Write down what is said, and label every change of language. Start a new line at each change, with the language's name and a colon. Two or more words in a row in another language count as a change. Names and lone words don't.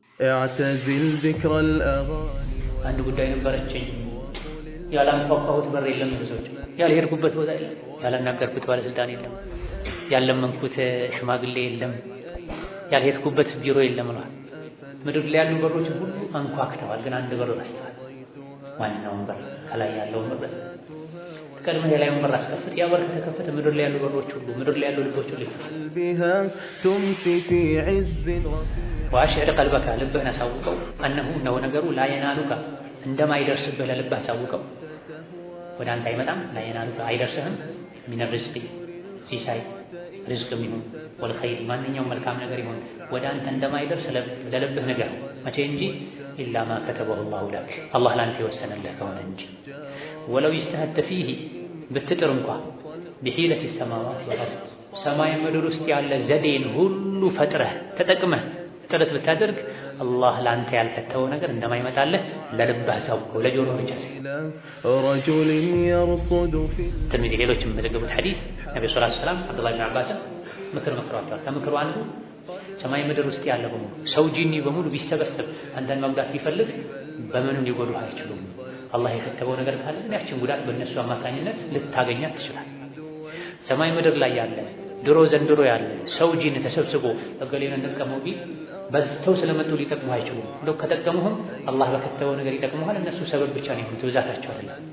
Arabic: اعتزل ذكر الأغاني
Amharic: አንድ ጉዳይ ነበረችኝ ያላንኳኳሁት በር የለም ብዙዎች ያልሄድኩበት ቦታ የለም ያላናገርኩት ባለስልጣን የለም ያለመንኩት ሽማግሌ የለም ያልሄድኩበት ቢሮ የለም ነው ምድር ላይ ያሉ በሮች ሁሉ አንኳክተዋል ግን አንድ በር ረስተዋል ዋናውን በር ከላይ ያለውን በር ረስተዋል ከልመህ የላዩን በር አስከፍት ያ በር ከተከፈተ ምድር ላይ ያሉ በሮች ሁሉ ምድር ላይ ያሉ ልቦች ሁሉ
Arabic: بها تمسي في عز واشعر قلبك
Amharic: ልብህን አሳውቀው أنه ነው ነገሩ
Arabic: لا ينالك
Amharic: እንደማይደርስብህ ለልብህ አሳውቀው ወደ አንተ አይመጣም
Arabic: لا ينالك
Amharic: አይደርስህም
Arabic: من الرزق
Amharic: ሲሳይ ሪዝቅም ይሁን ወልኸይር ማንኛውም መልካም ነገር ይሁን ወደ አንተ እንደማይደርስ ለልብህ ነገር መቼ እንጂ
Arabic: إلا ما كتبه الله لك
Amharic: አላህ ላንተ የወሰነልህ ከሆነ እንጂ ወለው ይስተህተ فيه ብትጥር እንኳን
Arabic: بحيلة السماوات والأرض
Amharic: ሰማይ ምድር ውስጥ ያለ ዘዴን ሁሉ ፈጥረህ ተጠቅመህ ጥረት ብታደርግ አላህ ላንተ ያልፈተው ነገር እንደማይመጣልህ ለልብህ አሳውቀው ለጆሮ ብቻ ሳይሆን
Arabic: رجل يرصد في
Amharic: ትርሚዚ ሌሎችም በዘገቡት ሐዲስ ነብዩ
Arabic: صلى الله عليه وسلم
Amharic: አብዱላህ ኢብኑ አባስ ምክር መክሯቸዋል ከምክሩ አንዱ ሰማይ ምድር ውስጥ ያለ በሙሉ ሰው ጂኒ በሙሉ ቢሰበሰብ አንተን መጉዳት ቢፈልግ በምንም ሊጎዱህ አይችሉም አላህ የከተበው ነገር ካለ ያችን ጉዳት በእነሱ አማካኝነት ልታገኛት ትችላለህ ሰማይ ምድር ላይ ያለ ድሮ ዘንድሮ ያለ ሰው ጂን ተሰብስቦ እገሌን እንጥቀመው ቢል በዝተው ስለመጡ ሊጠቅሙ አይችሉም እንደው ከተጠቀሙህም አላህ በከተበው ነገር ይጠቅሙሃል እነሱ ሰበብ ብቻ ነው የሚሆኑት ብዛታቸው አይደለም